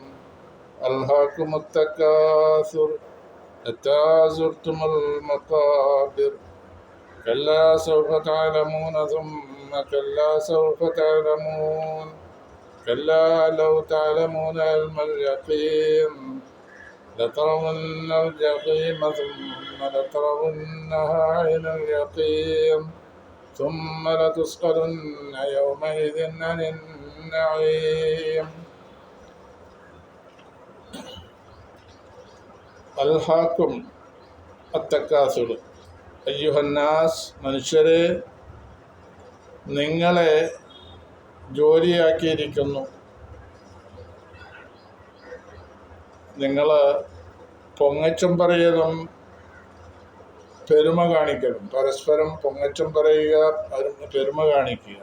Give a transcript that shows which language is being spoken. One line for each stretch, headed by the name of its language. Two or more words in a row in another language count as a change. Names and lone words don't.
Arabic: ألهاكم التكاثر حتى زرتم المقابر كلا سوف تعلمون ثم كلا سوف تعلمون كلا لو تعلمون علم اليقين لترون الجحيم ثم لترونها عين اليقين ثم لتسألن يومئذ عن النعيم ألهاكم التكاثر أيها الناس
Malayalam: മനുഷ്യരെ നിങ്ങളെ ജോലിയാക്കിയിരിക്കുന്നു. നിങ്ങൾ പൊങ്ങച്ചം പറയലും പെരുമ കാണിക്കലും, പരസ്പരം പൊങ്ങച്ചം പറയുക, പെരുമ കാണിക്കുക.